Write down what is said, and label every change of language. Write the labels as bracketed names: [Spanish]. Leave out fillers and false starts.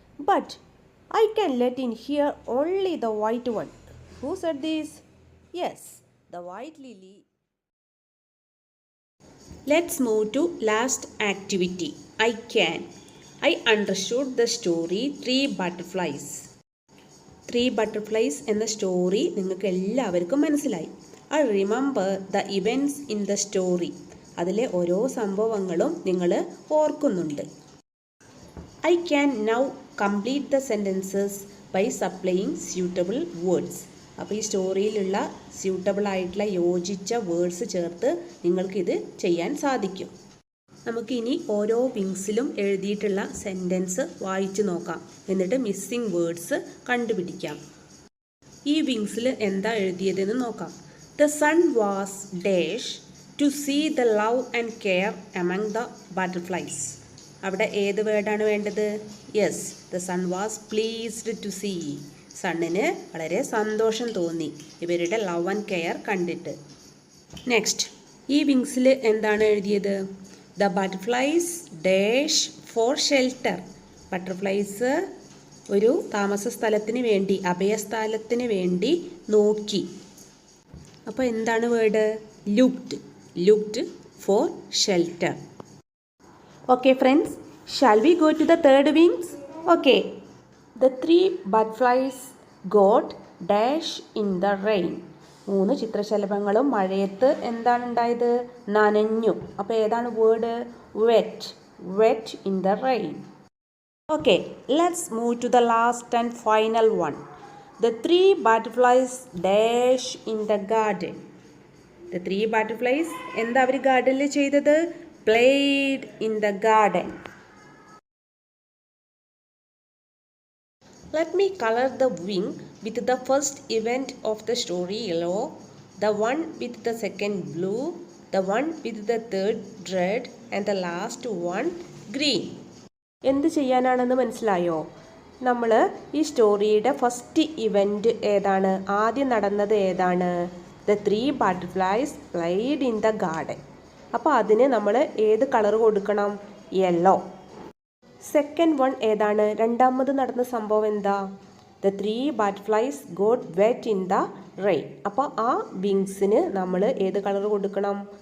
[English] But I can let in here only the white one. Who said this? Yes, the white lily. Let's move to last activity. I can. I understood the story Three Butterflies. [Malayalam] Three Butterflies എന്ന story നിങ്ങൾക്ക് എല്ലാവർക്കും മനസ്സിലായി. [English] I remember the events in the story. [Malayalam] അതിലെ ഓരോ സംഭവങ്ങളും നിങ്ങൾ ഓർക്കുന്നുണ്ട്. [English] I can now complete the sentences by supplying suitable words. [Malayalam] അപ്പോൾ ഈ സ്റ്റോറിയിലുള്ള സ്യൂട്ടബിൾ ആയിട്ടുള്ള യോജിച്ച വേർഡ്സ് ചേർത്ത് നിങ്ങൾക്കിത് ചെയ്യാൻ സാധിക്കും. നമുക്കിനി ഓരോ വിങ്സിലും എഴുതിയിട്ടുള്ള സെൻറ്റൻസ് വായിച്ചു നോക്കാം. എന്നിട്ട് മിസ്സിംഗ് വേർഡ്സ് കണ്ടുപിടിക്കാം. ഈ വിങ്സിൽ എന്താ എഴുതിയതെന്ന് നോക്കാം. [English] The sun was dash to see the love and care among the butterflies. [Malayalam] അവിടെ ഏത് വേർഡാണ് വേണ്ടത്? [English] Yes, the sun was pleased to see. [Malayalam] സണ്ണിന് വളരെ സന്തോഷം തോന്നി ഇവരുടെ ലവ് ആൻഡ് കെയർ കണ്ടിട്ട്. [English] next, [Malayalam] ഈ വിങ്സിൽ എന്താണ് എഴുതിയത്? [English] The butterflies dash for shelter. [Malayalam] Butterflies ഒരു താമസ സ്ഥലത്തിന് വേണ്ടി, അഭയസ്ഥലത്തിന് വേണ്ടി നോക്കി. അപ്പോൾ എന്താണ് word? Looked. [English] Looked for shelter. Okay friends, shall we go to the third wings? Okay. The three butterflies got dash in the rain. [Malayalam] മൂന്ന് ചിത്രശലഭങ്ങളും മഴയത്ത് എന്താണ് ഉണ്ടായത്? നനഞ്ഞു. അപ്പോൾ ഏതാണ് word? [English] wet. wet in the rain. Okay, let's move to the last and final one. The three butterflies dash in the garden. The three butterflies [Malayalam] എന്താ അവർ ഗാർഡനിൽ ചെയ്തത്? [English] played in the garden. Let me color the wing with the first event of the story yellow, the one with the second blue, the one with the third red, and the last one green. [Malayalam] എന്ത് ചെയ്യാനാണെന്ന് മനസ്സിലായോ? നമ്മൾ ഈ സ്റ്റോറിയുടെ first event ഏതാണ്? ആദ്യം നടന്നത് ഏതാണ്? [English] The three butterflies played in the garden. [Malayalam] അപ്പോൾ അതിന് നമ്മൾ ഏത് കളർ കൊടുക്കണം? യെല്ലോ. [English] second one [Malayalam] ഏതാണ്? രണ്ടാമത് നടന്ന സംഭവം എന്താ? [English] The three butterflies got wet in the rain. [Malayalam] അപ്പോൾ ആ വിങ്സിന് നമ്മൾ ഏത് കളർ കൊടുക്കണം?